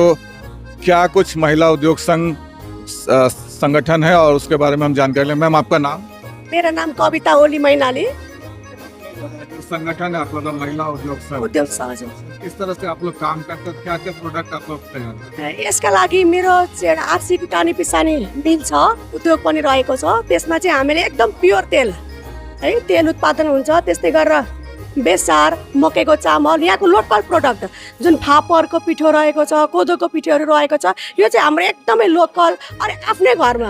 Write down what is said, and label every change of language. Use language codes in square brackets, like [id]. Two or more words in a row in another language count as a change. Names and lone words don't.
[hi] तो क्या कुछ महिला उद्योग संघ संगठन है और उसके बारे में हम जानकारी लें। मैम, आपका नाम? मेरा नाम कविता ओली मैनाली। संगठन है आप लोग महिला उद्योग संघ। उद्योग सहज किस तरह से आप लोग काम करते हैं? क्या क्या प्रोडक्ट आप लोग तैयार करते हैं? [ne] यसका लागि मेरो आरसी कुटानी पिसानी मिल छ, उद्योग पनि रहेको छ। त्यसमा चाहिँ हामीले एकदम प्योर तेल है, तेल उत्पादन हुन्छ। त्यस्तै गरेर बेसार, मकैको चामल, यहाँको [en] local product [ne] जुन फापरको पिठो रहेको छ, कोदोको पिठोहरू रहेको छ, यो चाहिँ हाम्रो एकदमै लोकल अनि आफ्नै घरमा।